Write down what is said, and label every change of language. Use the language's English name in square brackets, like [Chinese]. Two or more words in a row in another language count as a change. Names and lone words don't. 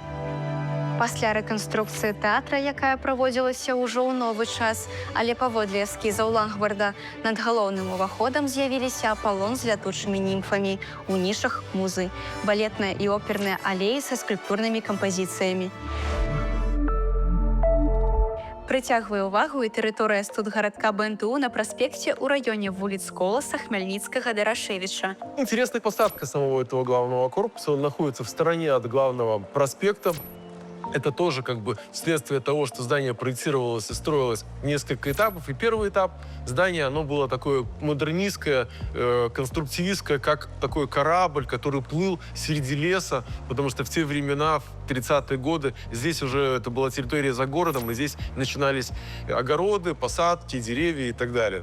[Belarusian] Пасля рэканструкцыі тэатра, якая праводзілася ўжо ў новы час, але паводле эскізаў Лангбарда, над галоўным уваходам з'явіліся апалон з лятучымі німфамі, у нішах музы, балетная і оперная алеі са скульптурнымі кампазіцыямі. Прыцягвае ўвагу і тэрыторыя студгарадка БНТУ на праспекце ў раёне вуліц Коласа, Хмельницкого, Дорошевича. [Russian] Интересная посадка самого этого главного корпуса. Он находится в стороне от главного проспекта. Это тоже как бы следствие того, что здание проектировалось и строилось в несколько этапов. И первый этап здания, оно было такое модернистское, конструктивистское, как такой корабль, который плыл среди леса, потому что в те времена, в 30-е годы, здесь уже это была территория за городом, и здесь начинались огороды, посадки, деревья и так далее.